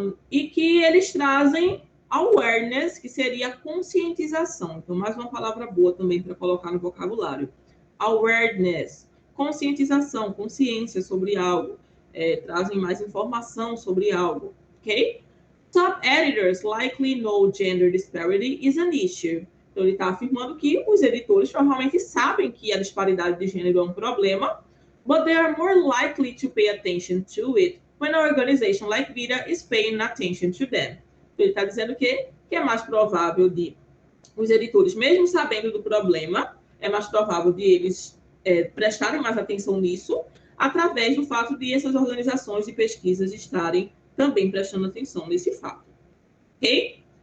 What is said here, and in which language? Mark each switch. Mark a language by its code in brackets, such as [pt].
[pt] E que eles trazem awareness, que seria conscientização. Então, mais uma palavra boa também para colocar no vocabulário. Awareness, conscientização, consciência sobre algo. Trazem mais informação sobre algo, ok? [en] Top editors likely know gender disparity is an issue. [pt] Então, ele está afirmando que os editores provavelmente sabem que a disparidade de gênero é um problema, [en] but they are more likely to pay attention to it when an organization like Vita is paying attention to them. [pt] Então, ele está dizendo que é mais provável de os editores, mesmo sabendo do problema, é mais provável de eles prestarem mais atenção nisso, através do fato de essas organizações de pesquisas estarem também prestando atenção nesse fato. Ok?